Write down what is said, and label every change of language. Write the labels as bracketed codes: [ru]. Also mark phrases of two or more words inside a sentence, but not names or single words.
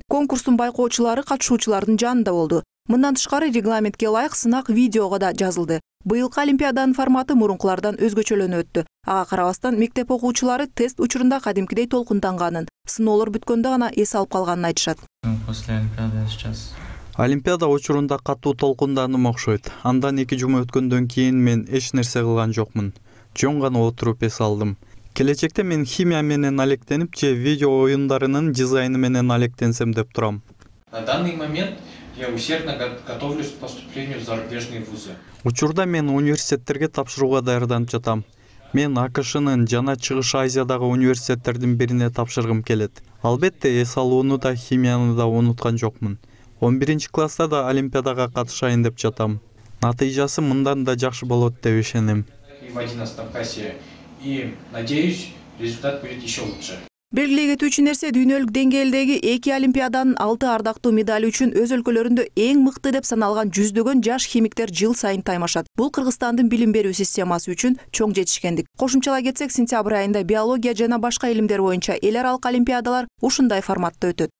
[ky] Конкурстун байкоочулары катышуучулардын жанында болду. Мындан тышкары регламентке ылайык сынак видеого да жазылды. Быйылкы олимпиаданын форматы мурункулардан өзгөчөлөнүп өттү. Ага карабастан мектеп окуучулары тест учурунда кадимкидей толкунданганын, сыноолор бүткөндө гана эс алып калганын айтышат. [ru] После олимпиады сейчас [ky] Олимпиада учурунда катуу толкунданым окшойт. Андан 2 жума өткөндөн кийин мен эч нерсе кылган жокмун. Жөн гана отуруп эс алдым. Келечекте мен химия менен алектенип же видео оюндарынын дизайны менен алектенсем деп турам. [ru] На данный момент я усердно готовлюсь к поступлению в зарубежные вузы. [ky] Учурда мен университеттерге тапшырууга даярданып жатам. Мен АКШнын жана Чыгыш Азиядагы университеттердин бирине тапшыргым келет. Албетте эс алууну да химияны да унуткан жокмун. 11 класста да олимпиадага катышайын деп жатам. Натыйжасы мындан да жакшы болот деп ишенем. [ru] И в 11 классе. И надеюсь, результат будет еще лучше. [ky] Белгилей кетүүчү нерсе, дүйнөлүк деңгээлдеги 2 олимпиаданын 6 ардактуу медали үчүн өз өлкөлөрүндө эң мыкты деп саналган жүздөгөн жаш химиктер жыл сайын таймашат. Бул Кыргызстандын билим берүү системасы үчүн чоң жетишкендик. Кошумчалай кетсек, сентябрь айында биология жана башка илимдер боюнча эл аралык олимпиадалар ушундай форматта өтөт.